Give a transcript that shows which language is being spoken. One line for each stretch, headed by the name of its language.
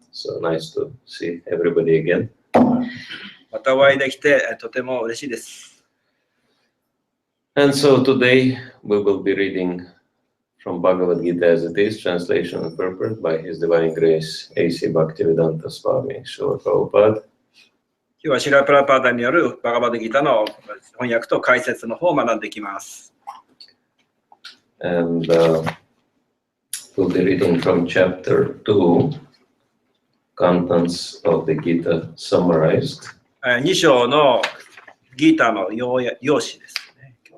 English: So nice to see everybody again.
Japanese: またお会いできてとても嬉しいです。
English: And so today we will be reading from Bhagavad Gita as it is, translation and purport by His Divine Grace A.C. Bhaktivedanta Swami, Srila Prabhupada.
Japanese: 今日はシラ・プラパーダによるバガバドギターの翻訳と解説の方を学んでいきます。
English: And we'll be reading from chapter 2, contents of the Gita summarized.
Japanese: 2章のギーターの要旨ですね。